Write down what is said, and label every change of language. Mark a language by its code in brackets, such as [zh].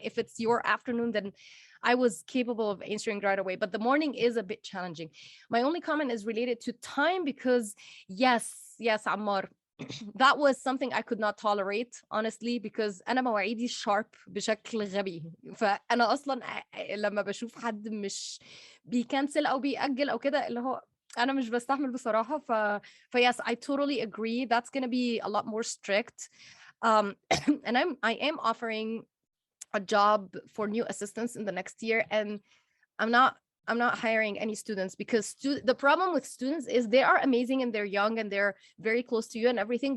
[en] If it's your afternoon, then I was capable of answering right away. But the morning is a bit challenging. My only comment is related to time because yes, Ammar, that was something I could not tolerate honestly because [ar] أنا مواعيدي [en] sharp [ar] بشكل غبي. فأنا أصلا لما بشوف حد مش بيكنسل أو بيأجل أو كده اللي هو أنا مش بستحمل بصراحة. [en] yes, I totally agree. That's going to be a lot more strict. And I am offering a job for new assistants in the next year, and I'm not hiring any students because the problem with students is they are amazing and they're young and they're very close to you and everything.